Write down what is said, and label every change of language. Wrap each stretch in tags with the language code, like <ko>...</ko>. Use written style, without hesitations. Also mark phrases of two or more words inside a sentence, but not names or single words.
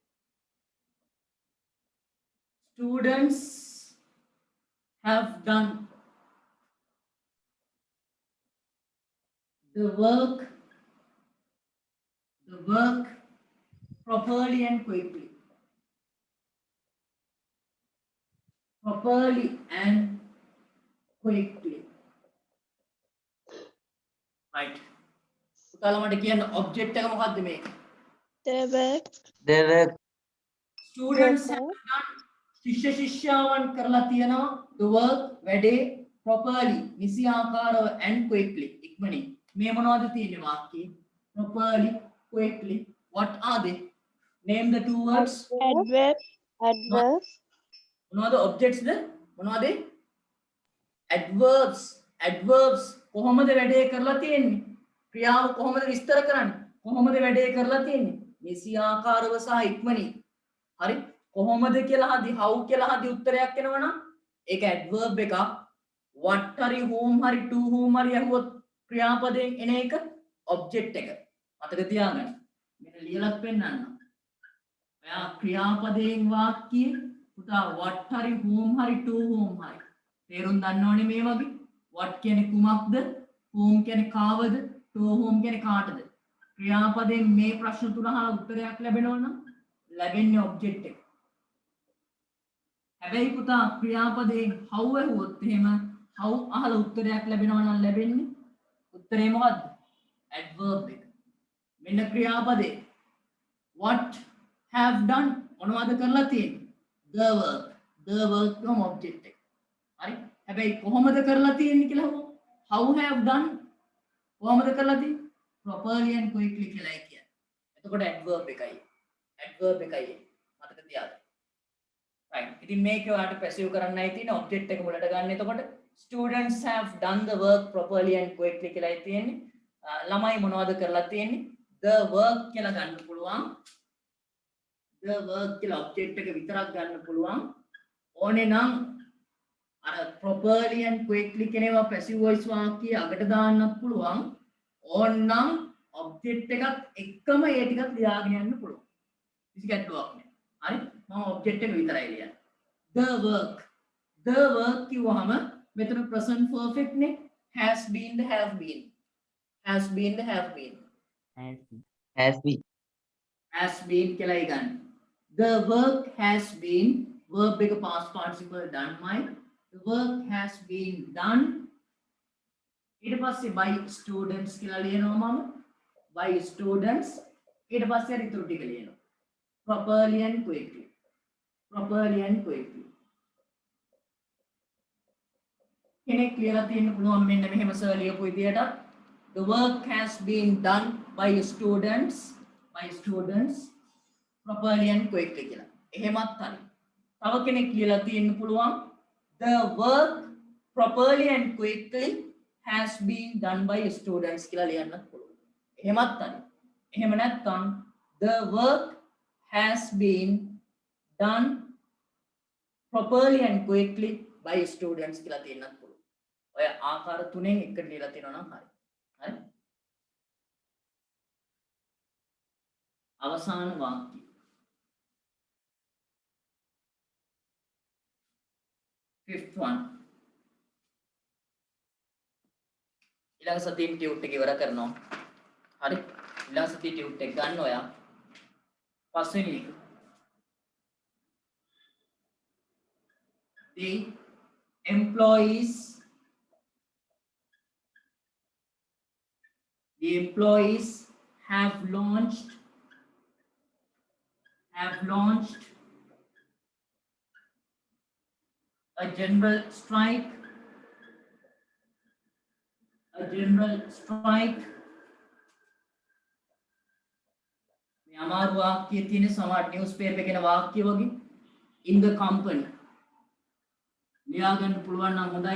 <en>Students have done the work properly and quickly. Properly and quickly. Right.</en> <si>පුතාලා මට කියන්න object එක මොකක්ද මේක?</si> <en>the work They were Students have done</en> <si>ශිෂ්‍ය ශිෂ්‍යාවන් කරලා තියෙනවා</si> <en>the work</en> <si>වැඩේ properly නිසි ආකාරව</si> <en>and quickly</en> <si>ඉක්මනින්. මේ මොනවද තියෙන්නේ වාක්‍යයේ?</si> <en>properly, quickly. What are they? Name the two words. adverb</en> <si>මොනවද objects ද? මොනවද? adverbs කොහොමද වැඩේ කරලා තියෙන්නේ? ක්‍රියාව කොහොමද විස්තර කරන්නේ? කොහොමද වැඩේ කරලා තියෙන්නේ? නිසි ආකාරව සහ ඉක්මනින්. හරි? කොහොමද කියලා හදි how කියලා හදි උත්තරයක් එනවනම් ඒක adverb එකක්. what හරි whom හරි</si> <en>to whom</en> <si>හරි අහුවොත් ක්‍රියාපදයෙන් එන එක object එක. මතක තියාගන්න. මෙන්න ලියලත් පෙන්නන්න. ඔයා ක්‍රියාපදයෙන් වාක්‍යය පුතා what හරි whom හරි</si> <en>to whom</en> <si>හරි තේරුම් ගන්න ඕනේ මේ වගේ. what කියන්නේ කුමක්ද? whom කියන්නේ කාවද?</si> <en>to whom</en> <si>කියන්නේ කාටද? ක්‍රියාපදයෙන් මේ ප්‍රශ්න තුන අහලා උත්තරයක් ලැබෙනවා නම් ලැබෙන්නේ object එක. හැබැයි පුතා ක්‍රියාපදයෙන් how ඇහුවොත් එහෙම how අහලා උත්තරයක් ලැබෙනවා නම් ලැබෙන්නේ උත්තරේ මොකද්ද? adverb එක. මෙන්න ක්‍රියාපදේ</si> <en>what have done</en> <si>මොනවද කරලා තියෙන්නේ?</si> <en>the work</en> <si>නම් object එක. හරි? හැබැයි කොහොමද කරලා තියෙන්නේ කියලා අහුවොත්</si> <en>how have done</en> <si>කොහොමද කරලා තියෙන්නේ?</si> <en>properly and quickly</en> <si>කියලා කියන්නේ. එතකොට adverb එකයි. adverb එකයි. මතක තියාගන්න. right. ඉතින් මේක ඔයාලට passive කරන්නයි තියෙන්නේ object එක මුලට ගන්න. එතකොට</si> <en>students have done the work properly and quickly</en> <si>කියලායි තියෙන්නේ. ළමයි මොනවද කරලා තියෙන්නේ?</si> <en>the work</en> <si>කියලා ගන්න පුළුවන්.</si> <en>the work</en> <si>කියලා object එක විතරක් ගන්න පුළුවන්. ඕනේ නම් අර</si> <en>properly and quickly</en> <si>කියනවා</si> <en>passive voice</en> <si>වාක්‍යය අගට දාන්නත් පුළුවන්. ඕනනම් object එකත් එක්කම ඒ ටිකත් ලියාගෙන යන්න පුළුවන්. කිසි ගැටලුවක් නැහැ. හරි? මම object එක විතරයි ලියන්නේ.</si> <en>the work</en> <si>කිව්වහම මෙතන</si> <en>present perfect</en> <si>නේ.</si> <en>has been the have been. Has been the have been. Has been. Has been</en> <si>කියලා ගන්න.</si> <en>The work has been verb එක past participle done my. The work has been done.</en> <si>ඊට පස්සේ</si> <en>by students</en> <si>කියලා ලියනවා මම.</si> <en>By students.</en> <si>ඊට පස්සේ අර ඉතුරු ටික ලියනවා.</si> <en>Properly and quickly. Properly and quickly.</en> <si>කෙනෙක් ලියලා තියෙන්න පුළුවන් මෙන්න මෙහෙම සර් ලියපු විදියට.</si> <en>The work has been done by students properly and quickly කියලා.</en> <si>එහෙමත් හරි. තව කෙනෙක් ලියලා තියෙන්න පුළුවන්</si> <en>the work properly and quickly has been done by students</en> <si>කියලා ලියන්නත් පුළුවන්. එහෙමත් හරි. එහෙම නැත්නම්</si> <en>the work has been done properly and quickly by students</en> <si>කියලා තියෙන්නත් පුළුවන්. ඔය ආකාර තුනෙන් එකට ලියලා තියෙනවා නම් හරි. හරි. අවසාන වාක්‍යය.</si> <en>Fifth one.</en> <si>ඊළඟ සතියේ ටියුට් එක ඉවර කරනවා. හරි. ඊළඟ සතියේ ටියුට් එක ගන්න ඔයා. පස්වෙනි එක.</si> <en>The employees have launched a general strike</en> <si>මේ අමාරු වාක්‍යය තියෙන සමහර</si> <en>news paper</en> <si>එකේ වාක්‍ය වගේ</si> <en>in the company</en> <si>ලියා ගන්න පුළුවන් නම් හොඳයි.</si>